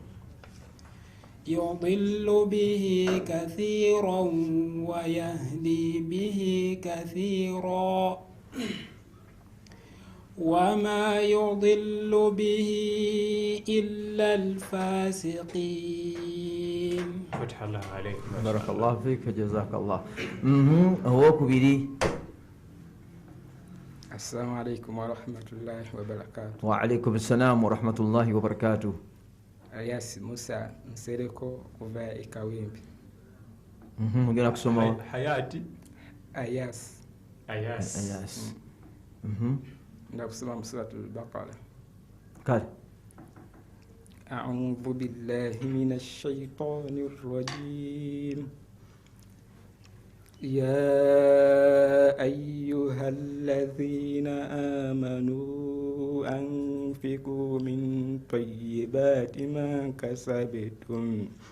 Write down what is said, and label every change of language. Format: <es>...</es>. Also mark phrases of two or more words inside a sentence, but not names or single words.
<ar>يضل به كثيرا ويهدي به كثيرا وما يضل به إلا الفاسقين. فتح الله عليك. بارك الله فيك جزاك الله. هو كبيري. السلام عليكم ورحمة الله وبركاته. وعليكم السلام ورحمة الله وبركاته.</ar> <lg>Alias Musa Nsereko kuva Ikawimbi. Mugenda kusoma Hayati Ayas. Nda kusoma mu Suratul Baqara. Kale.</lg> <ar>أعوذ بالله من الشيطان الرجيم. يا أيها الذين آمنوا أنفقوا من طيبات ما كسبتم</ar>